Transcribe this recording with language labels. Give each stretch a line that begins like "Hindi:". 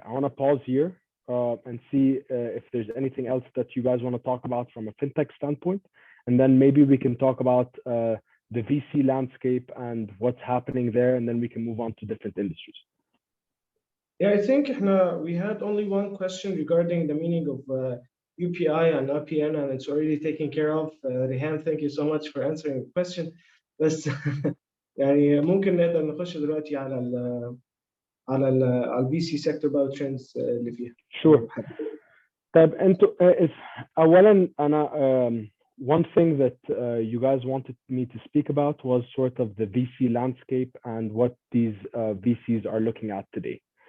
English: I want to pause here and see if there's anything else that you guys want to talk about from a fintech standpoint, and then maybe we can talk about the VC landscape and what's happening there, and then we can move on to different industries. Yeah, I think we had only one question regarding the meaning of UPI and RPN, and it's already taken care of. Rehan, thank you so much for answering the question.
Arabic: بس يعني ممكن نقدر نخش دلوقتي على ال
English: VC sector
Arabic: بقى
English: trends
Arabic: اللي فيها.
English: Sure.
Arabic: طيب انتوا اولا انا
English: one thing that you guys wanted me to speak about was sort of the VC landscape and what these VCs are looking at today.